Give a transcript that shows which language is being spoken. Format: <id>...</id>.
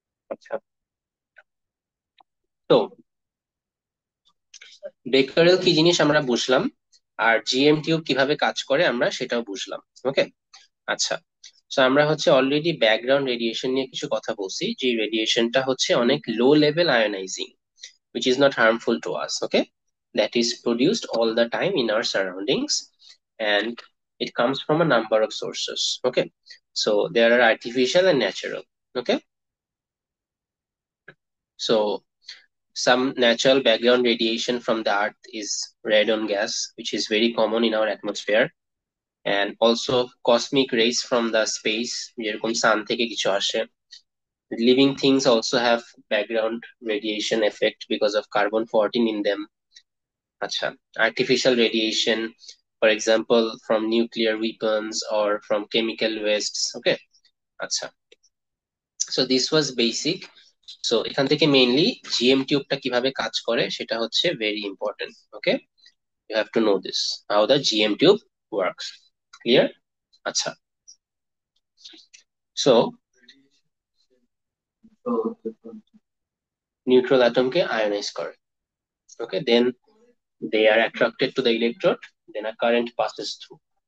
<bn>আচ্ছা, তো বেকারেল কি জিনিস আমরা বুঝলাম, আর জিএম টিউব কিভাবে কাজ করে আমরা সেটাও বুঝলাম। ওকে, আচ্ছা। তো আমরা হচ্ছে অলরেডি ব্যাকগ্রাউন্ড রেডিয়েশন নিয়ে কিছু কথা বলছি, যে রেডিয়েশনটা হচ্ছে অনেক low level ionising,</bn> <en>which is not harmful to us, okay? That is produced all the time in our surroundings, and it comes from a number of sources, okay? So there are artificial and natural, okay? So some natural background radiation from the earth is radon gas, which is very common in our atmosphere, and also cosmic rays from the space,</en> <bn>যেরকম sun থেকে কিছু আসে।</bn> <en>Living things also have background radiation effect because of carbon 14 in them. Acha, artificial radiation, for example, from nuclear weapons or from chemical wastes. Okay, acha. So this was basic.</en> <bn>So এখান থেকে mainly GM টিউবটা কিভাবে কাজ করে সেটা হচ্ছে</bn> <en>very important. Okay, you have to know this, how the GM tube works. Clear?</en> <bn>আচ্ছা, so neutral atom কে ionize করে।</bn> <en>Okay, then they are attracted to the electrode, then a current passes through.</en>